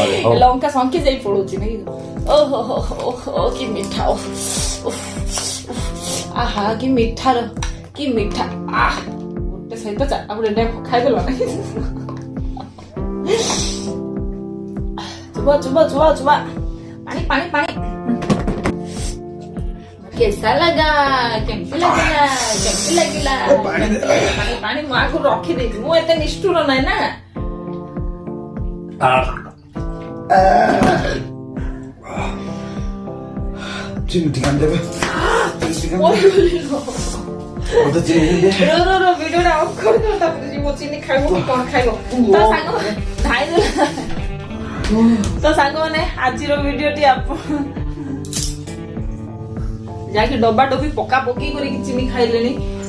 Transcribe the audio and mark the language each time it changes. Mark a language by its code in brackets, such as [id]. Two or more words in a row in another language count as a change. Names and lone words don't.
[or] ଲଙ୍କା ସଙ୍କି ଯାଇ ପଡୁଛି ନାଇଁ ଓହୋ କି ମିଠା ଆହା କି ମିଠା ଗୋଟେ ସହିତ 4ଟା ଗୋଟେ ଖାଇଦେଲ ନା ଚୁବା ପାଣି [hi] कैसा लगा [or] କେମିତି ଲାଗିଲା ପାଣି ମୁଁ ଆଗରୁ ରଖିଦେଇଛି ମୁଁ ଏତେ ନିଷ୍ଠୁର ନାହିଁ ନା ଚିନି ଟିକେ ଦେବେ ଭିଡିଓଟା ଅଫ୍ କରିଦେବ ତାପରେ ଯିବ ଚିନି ଖାଇବ କଣ ଖାଇବ ତ ସାଙ୍ଗମାନେ ଆଜିର ଭିଡିଓଟି ଆପଣ ଯାହାକି ଡବା ଡବି ପକା ପକି କରିକି ଚିନି ଖାଇଲେଣି ତ